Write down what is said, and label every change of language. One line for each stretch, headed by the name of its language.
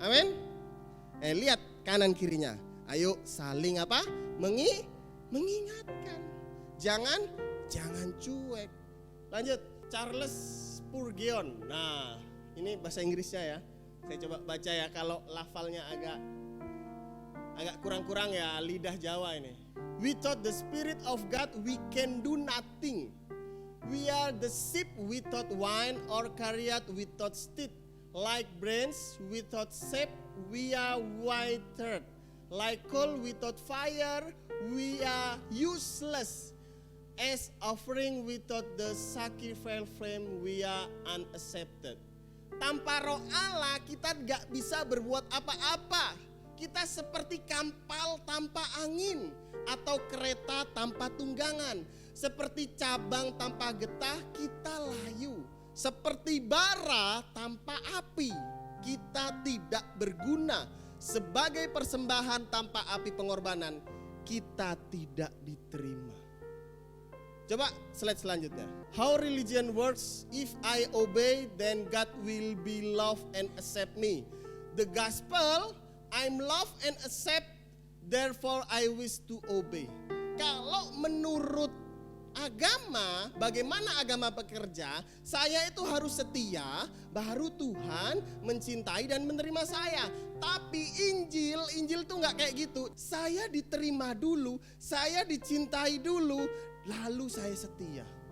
Indonesian: Amin. Lihat kanan kirinya. Ayo saling apa? Mengingatkan. Jangan cuek. Lanjut, Charles Spurgeon. Nah, ini bahasa Inggrisnya ya. Saya coba baca ya, kalau lafalnya agak kurang-kurang ya, lidah Jawa ini.
English: Without the Spirit of God we can do nothing. We are the sheep without wine or chariot without steed. Like branch without sap, we are withered. Like coal without fire, we are useless. As offering without the sacrificial flame, we are unaccepted.
Indonesian: Tanpa roh Allah kita gak bisa berbuat apa-apa. Kita seperti kapal tanpa angin atau kereta tanpa tunggangan. Seperti cabang tanpa getah kita layu. Seperti bara tanpa api kita tidak berguna. Sebagai persembahan tanpa api pengorbanan kita tidak diterima. Coba slide selanjutnya.
English: How religion works, if I obey then God will be love and accept me. The gospel, I'm love and accept, therefore I wish to obey.
Indonesian: Kalau menurut agama, bagaimana agama bekerja? Saya itu harus setia, baru Tuhan mencintai dan menerima saya. Tapi Injil tuh nggak kayak gitu. Saya diterima dulu, saya dicintai dulu, lalu saya setia.